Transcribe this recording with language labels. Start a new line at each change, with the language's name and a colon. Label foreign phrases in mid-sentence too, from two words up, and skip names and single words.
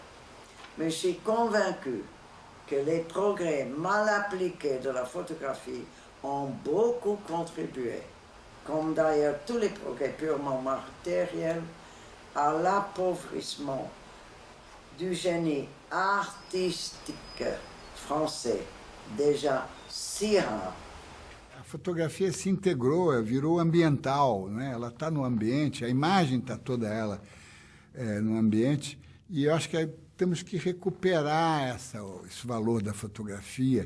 French: Mais je suis convaincu que les progrès mal appliqués de la photographie ont beaucoup contribué, comme d'ailleurs tous les progrès purement matériels, à l'appauvrissement du génie artistique français, déjà si rare.
Portuguese: A fotografia se integrou, virou ambiental, né? Ela está no ambiente, a imagem está toda ela no ambiente, e eu acho que temos que recuperar esse valor da fotografia.